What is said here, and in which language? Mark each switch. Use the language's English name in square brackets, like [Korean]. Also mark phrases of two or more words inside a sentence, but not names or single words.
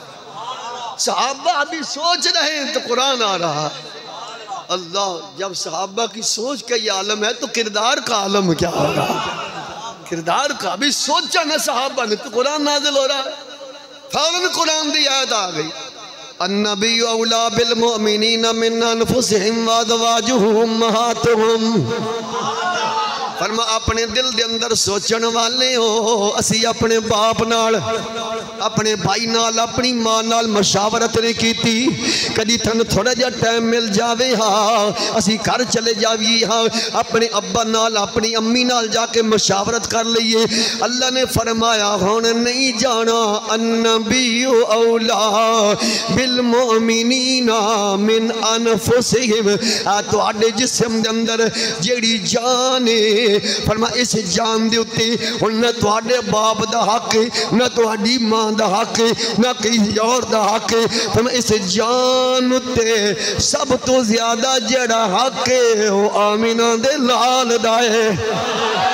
[Urdu] صحابہ ابھی سوچ رہے ہیں تو قرآن آ رہا ہے. اللہ، جب صحابہ کی سوچ کا یہ عالم ہے تو کردار کا عالم کیا ہوگا? کردار کا ابھی سوچا نہ صحابہ نے تو قرآن نازل ہو رہا ہے. فوراً قرآن کی آیت آ گئی, [Arabic] النبي أولى بالمؤمنين من أنفسهم وأزواجهم أمهاتهم. [Punjabi] فرما اپنے دل کے اندر سوچن والے ہو، اسی اپنے باپ نال اپنے بھائی نال اپنی ماں نال مشاورت نہیں کی. کدی تھن تھوڑا جا ٹائم مل جاوے ہاں اسی گھر چلے جائیے ہاں اپنے ابا نال اپنی امی نال جاکے مشاورت کر لیے. اللہ نے فرمایا ہن نہیں جانا [Arabic] النبي أولى بالمؤمنين من أنفسهم. [Punjabi] تہاڈے جسم دے اندر جیہڑی جان ہے فرما اس جان دے اتے ہن نہ تہاڈے باپ دا حق نہ تہاڈی ماں دا حق نہ کسی اور دا حق. فرما اس جان اتے سب تو زیادہ جیہڑا حق ہے وہ آمنہ دے لال دا ہے.